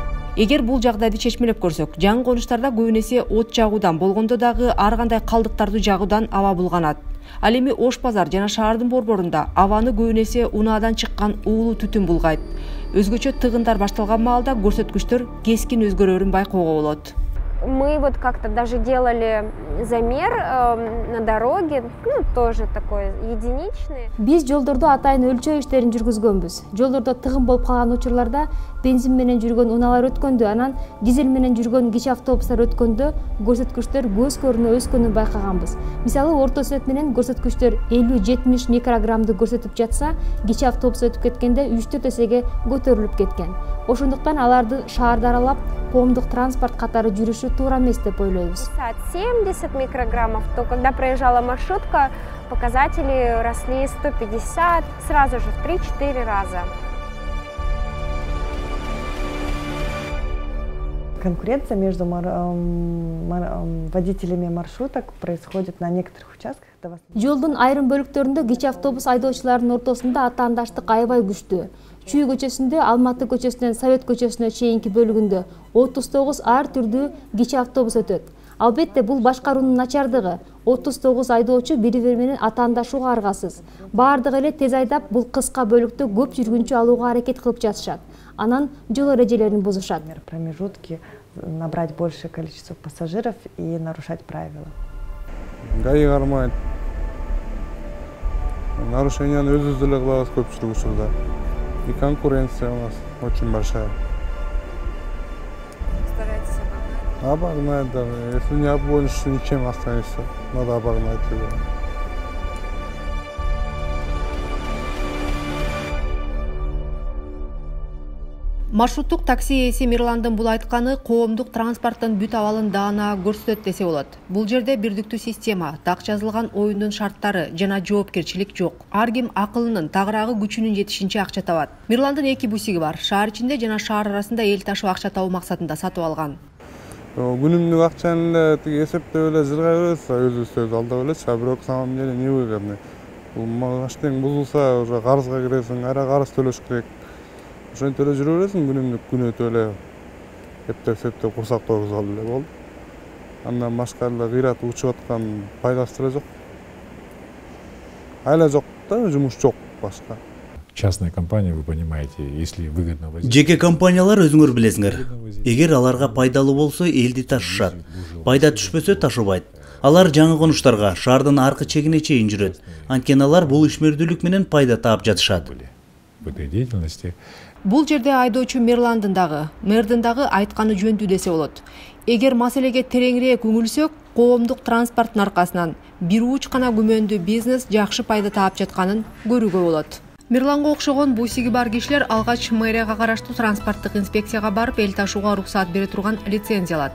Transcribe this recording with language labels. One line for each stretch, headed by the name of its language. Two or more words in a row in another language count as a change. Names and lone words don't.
Kyrgyz: Эгер бул жагдайды чечмелеп көрсөк, жаңы конуштарда көбүн эсе от жагуудан болгондо дагы ар кандай калдыктарды жагуудан аба булганат. Ал эми Ош базар жана шаардын борборунда абаны көбүн эсе унаадан чыккан уулуу түтүн булгайт. Өзгөчө тыгындар башталган маалда көрсөткүчтөр кескин өзгөрөөрүн байкоого болот.
Russian: Мы вот как-то даже делали замер на дороге, тоже такой единичный.
Kyrgyz: Биз жолдордо атайын өлчөө иштерин жүргүзгөнбүз. Жолдордо тыгын болуп калган учурларда бензин менен жүргөн унаалар өткөндө, анан дизель менен жүргөн кичи автобустар өткөндө көрсөткүчтөр көз көрүнө өскөнүн байкаганбыз. Мисалы, орто сет менен көрсөткүчтөр 50–70 микрограммды көрсөтүп жатса, кичи автобус өтүп кеткенде 3–4 эсеге көтөрүлүп кеткен. Ошондуктан аларды шаарды аралап, коомдук транспорт катары жүрүшү туура эмес деп ойлойбуз.
Russian: 70 микрограммов, то когда проезжала маршрутка, показатели росли 150, сразу же в 3–4 раза. Конкуренция между водителями маршруток происходит на некоторых участках.
Kyrgyz: Жолдун айрым бөлүктөрүндө кичи автобус айдоочуларынын ортосунда атаандаштык аябай күчтүү. Чүй көчөсүндө, Алматы көчөсүнөн Совет көчөсүнө чейинки бөлүгүндө 39 ар түрдүү кичи автобус өтөт. Албетте, бул башкаруунун начардыгы. 39 айдоочу бири-бири менен атаандашууга аргасыз. Баардыгы эле тез айдап, бул кыска бөлүктө көп жүргүнчү алууга аракет кылып жатышат. Анан жол эрежелерин бузушат.
Russian: Промежутки, набрать большее количество пассажиров и нарушать правила.
Kyrgyz: ГАИ кармайт. Нарушенияны өзүбүз деле кылабыз көпчүлүк учурда.
Russian: И конкуренция у нас очень большая. Стараетесь обогнать? Обогнать, да. Если не обгонишь, ничем останешься. Надо обогнать его.
Kyrgyz: Маршруттук такси ээси Мирландын бул айтканы коомдук транспорттун бүт абалын даана көрсөтөт десе болот. Бул жерде бирдиктүү система, так жазылган оюндун шарттары жана жоопкерчилик жок. Ар ким акылынын, тагыраагы күчүнүн жетишинче акча табат. Мирландын 2 бусиги бар. Шаар ичинде жана шаар арасында эл ташуу акча табуу максатында сатып алган. Күнүмдүк акчаны эле тиги эсептеп эле жыргай беребиз, өзүбүз алдап элечи, бирок
Russian: самом деле не выгодно.
Kyrgyz: Бул магачтың бузулса, уже карызга киресиң, ара карыз төлөш керек. Ошентип эле жүрө бересиң, күнүмдүк күн өтүп эле эптеп курсак тойгузуп алып эле болду. Андан башка эле кыйрат учуп аткан пайдасы эле жок. Айла жок да, жумуш жок башка.
Russian: Частная компания, вы понимаете, если выгодно возить.
Kyrgyz: Жеке компаниялар өзүңөр билесиңер. Эгер аларга пайдалуу болсо элди ташышат. Пайда түшпөсө ташыбайт. Алар жаңы конуштарга, шаардын аркы чегине чейин жүрөт. Анткени алар бул ишмердүүлүк менен пайда таап жатышат.
Russian: В этой деятельности.
Kyrgyz: Бул жерде айдоочу Мирландын дагы, мэрдин дагы айтканы жөнүндүү десе болот. Эгер маселеге тереңирээк үңүлсөк, коомдук транспорттун аркасынан бир уч гана күмөндүү бизнес жакшы пайда таап жатканын көрүүгө болот. Мирланга окшогон бусиги бар кишилер алгач мэрияга караштуу транспорттук инспекцияга барып эл ташууга уруксаат бере турган лицензия алат.